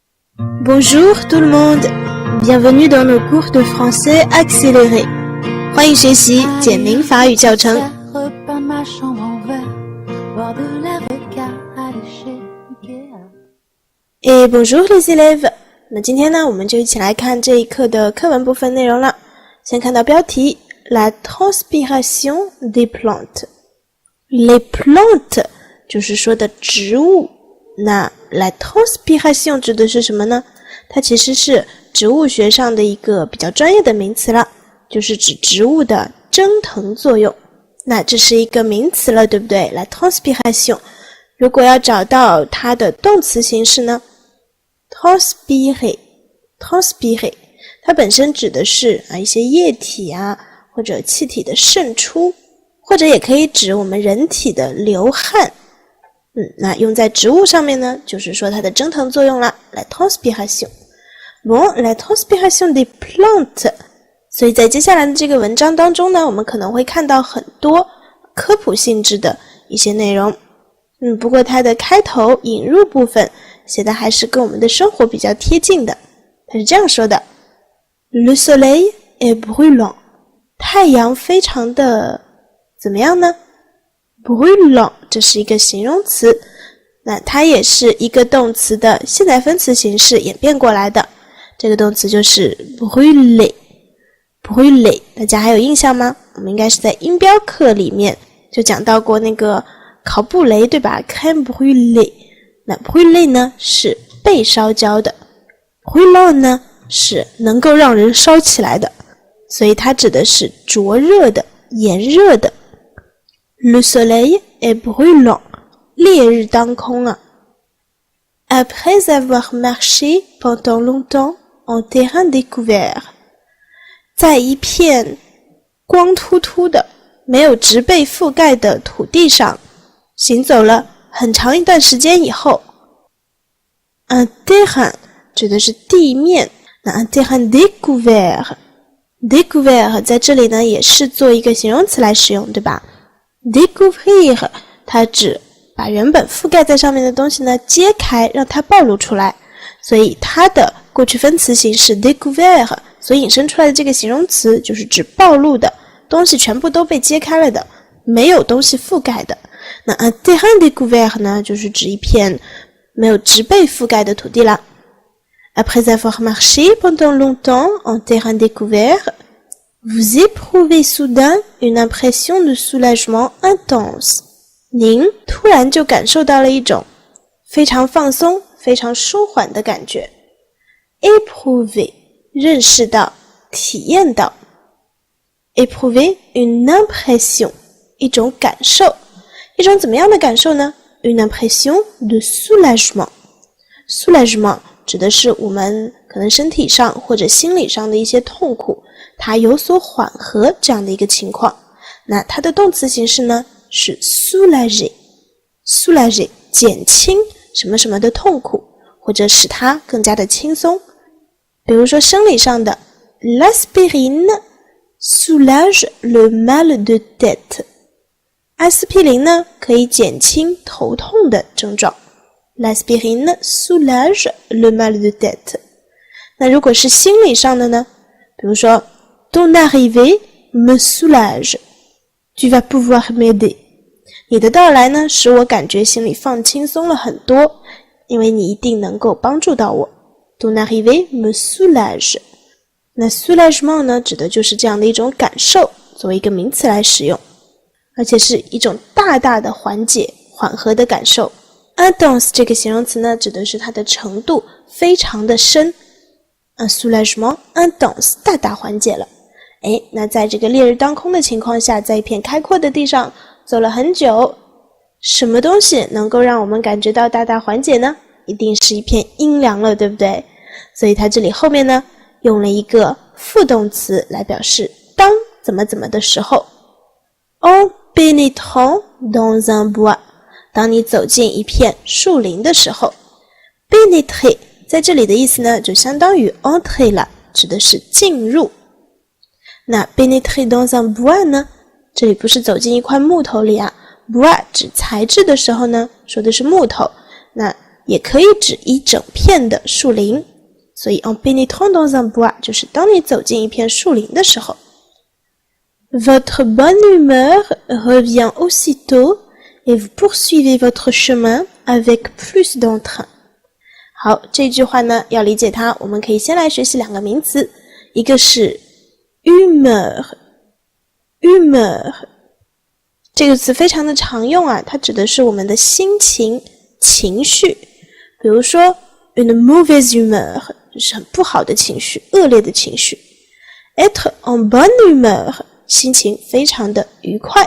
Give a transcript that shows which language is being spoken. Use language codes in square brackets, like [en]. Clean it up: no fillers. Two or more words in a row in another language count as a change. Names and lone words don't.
[fr] Bonjour tout le monde, bienvenue dans nos cours de français accéléré. [zh] 欢迎学习简明法语教程。 [fr] Et bonjour les élèves. [zh] 那今天呢，我们就一起来看这一课的课文部分内容了。先看到标题 [fr] La transpiration des plantes. Les plantes [zh] 就是说的植物。那 [fr] la transpiration [zh] 指的是什么呢？它其实是植物学上的一个比较专业的名词了，就是指植物的蒸腾作用。那这是一个名词了，对不对？ [fr] la transpiration [zh] 如果要找到它的动词形式呢， transpirer 它本身指的是一些液体或者气体的渗出，或者也可以指我们人体的流汗。那用在植物上面呢，就是说它的蒸腾作用啦 [fr] la transpiration. Bon, la transpiration des plantes. [zh] 所以在接下来的这个文章当中呢，我们可能会看到很多科普性质的一些内容。不过它的开头引入部分写的还是跟我们的生活比较贴近的。它是这样说的 [fr] Le soleil est brûlant. [zh] 太阳非常的怎么样呢？brûlant 这是一个形容词，那它也是一个动词的现在分词形式演变过来的。这个动词就是 brûler。大家还有印象吗？我们应该是在音标课里面就讲到过那个烤布雷，对吧？ [fr] crème brûlée。 [zh] 那 brûler 呢是被烧焦的， brûlant 呢是能够让人烧起来的，所以它指的是灼热的、炎热的。 [fr] Le soleil est brûlant. [zh] 烈日当空啊。 [fr] Après avoir marché pendant longtemps en terrain découvert. [zh] 在一片光秃秃的、没有植被覆盖的土地上行走了很长一段时间以后。 [fr] Un terrain [zh] 指的是地面。那 [fr] un terrain découvert [zh] 在这里呢也是做一个形容词来使用，对吧？découvrir 它指把原本覆盖在上面的东西呢揭开，让它暴露出来，所以它的过去分词形式 découvert 所引申出来的这个形容词就是指暴露的东西全部都被揭开了的，没有东西覆盖的。 [fr] 那 un terrain découvert [zh] 呢就是指一片没有植被覆盖的土地啦。 [fr] Après avoir marché pendant longtemps en terrain découvert,Vous éprouvez soudain une impression de soulagement intense. [zh] 您突然就感受到了一种非常放松、非常舒缓的感觉。Éprouver 认识到、体验到。 [fr] Éprouver une impression [zh] 一种感受，一种怎么样的感受呢？ [fr] Une impression de soulagement. [zh] Soulagement 指的是我们可能身体上或者心理上的一些痛苦。它有所缓和这样的一个情况，那它的动词形式呢是 soulager 减轻什么什么的痛苦，或者使它更加的轻松。比如说生理上的 [fr] l'aspirine soulage le mal de tête， [zh] 阿司匹林呢可以减轻头痛的症状， [fr] l'aspirine soulage le mal de tête。 [zh] 那如果是心理上的呢，比如说 [fr] Ton arrivée me soulage. Tu vas pouvoir m'aider. [zh] 你的到来呢，使我感觉心里放轻松了很多，因为你一定能够帮助到我。 [fr] Ton arrivée me soulage. [zh] 那 soulagement 呢，指的就是这样的一种感受，作为一个名词来使用，而且是一种大大的缓解、缓和的感受。Intense 这个形容词呢，指的是它的程度非常的深。 [fr] soulagement intense [zh] 大大缓解了。那在这个烈日当空的情况下，在一片开阔的地上走了很久，什么东西能够让我们感觉到大大缓解呢？一定是一片阴凉了，对不对？所以它这里后面呢用了一个副动词来表示当怎么怎么的时候。 [fr] En pénétrant dans un bois， [zh] 当你走进一片树林的时候。pénétrer 在这里的意思呢就相当于 entrer 了，指的是进入。那 [fr] pénétrer dans un bois [zh] 呢，这里不是走进一块木头里bois 指材质的时候呢，说的是木头。那也可以指一整片的树林。 [fr] 所以 en pénétrant dans un bois [zh] 就是当你走进一片树林的时候。 [fr] Votre bonne humeur revient aussitôt et vous poursuivez votre chemin avec plus d'entrain. [zh] 好，这句话呢，要理解它，我们可以先来学习两个名词，一个是 humeur， 这个词非常的常用啊，它指的是我们的心情、情绪。比如说 [fr] une mauvaise humeur [zh] 就是很不好的情绪、恶劣的情绪。 [fr] être en bonne humeur [zh] 心情非常的愉快。